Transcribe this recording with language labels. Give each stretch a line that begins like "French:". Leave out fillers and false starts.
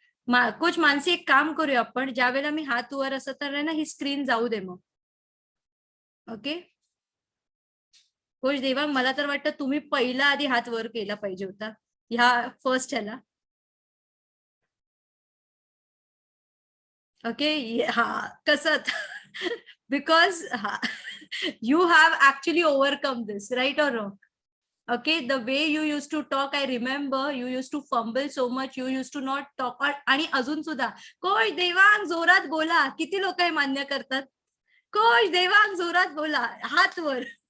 Marathi: Coach Mansi एक काम करूया आपण, ज्या वेळेला मी हात वर असं तर ना ही स्क्रीन जाऊ दे मग. ओके, कोच देवांग मला तर वाटतं तुम्ही पहिला आधी हात वर केला पाहिजे होता ह्या फर्स्ट ह्याला.
English: okay,
Marathi: हा कसं
English: because you have actually overcome this, right or wrong? Okay, the way you used to talk, I remember you used to fumble so much, you used to not talk.
Marathi: आणि अजून सुद्धा coach Devang जोरात बोला. किती लोक हे मान्य करतात? कोच देवांग जोरात बोला, हात वर.